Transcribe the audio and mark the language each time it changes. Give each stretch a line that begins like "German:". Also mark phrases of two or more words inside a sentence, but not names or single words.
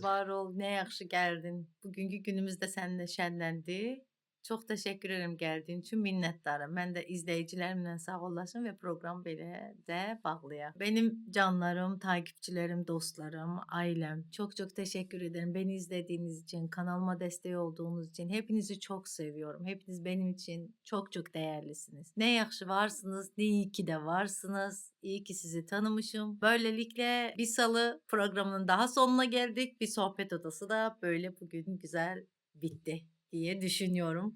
Azerbaijani: var ol. Nə yaxşı gəldin. Bugünkü günümüz də səninlə şənləndi. Çox təşəkkür edirəm gəldiyin üçün, minnətdaram. Mən də izləyicilərimlə sağollaşım və proqramı belə də bağlayaq.
Turkish: Benim canlarım,
Azerbaijani: takipçilərim, dostlarım, ailəm, çox təşəkkür ederim.
Turkish: Beni izlediğiniz için, kanalıma destek olduğunuz için hepinizi çok seviyorum. Hepiniz benim için çok değerlisiniz.
Azerbaijani: Ne yaxşı varsınız,
Turkish: ne iyi ki de varsınız. İyi ki sizi tanımışım. Böylelikle bir salı programının daha sonuna geldik. Bir sohbet odası da böyle bugün güzel bitti diye düşünüyorum.